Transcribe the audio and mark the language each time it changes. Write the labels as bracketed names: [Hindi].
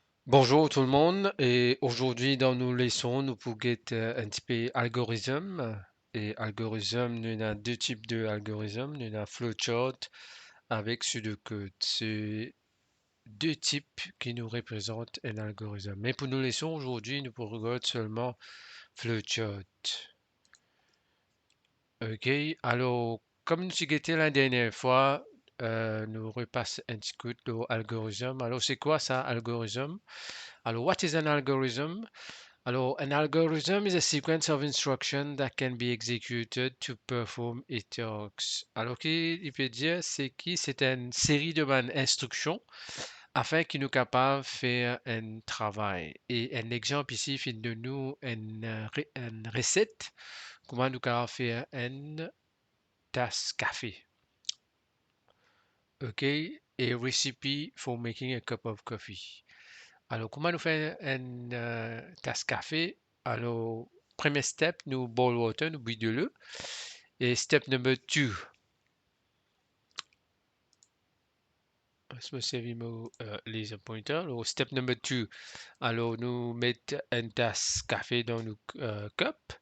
[French] Bonjour tout le monde et aujourd'hui dans nos leçons nous pouvons un petit peu algorithme et algorithme nous avons deux types de algorithmes nous avons flowchart avec pseudocode c'est deux types qui nous représentent un algorithme mais pour nos leçons aujourd'hui nous pourrons regarder seulement flowchart. Ok, alors comme nous avons dit la dernière fois nous repassons un petit coup l'algorithme. Alors c'est quoi ça algorithme? [English] Alors what is an algorithm? Alors, an algorithm is a sequence of instructions that can be executed to perform a task. [French] Alors, qu'il veut dire, c'est que c'est une série de bonnes instructions afin qu'il nous capable de faire un travail. Et un exemple ici, il de nous une recette, comment nous capable faire une tasse café. OK? [English] A recipe for making a cup of coffee. [French] Alors, comment nous faire une tasse café? Alors, premier step, nous [English] boil water, [French] nous bouillons de l'eau. Et [English] step number two, [French] je me servis mon [English] laser pointer. [French] Alors, [English] step number two, [French] alors nous mettons une tasse café dans nos cup.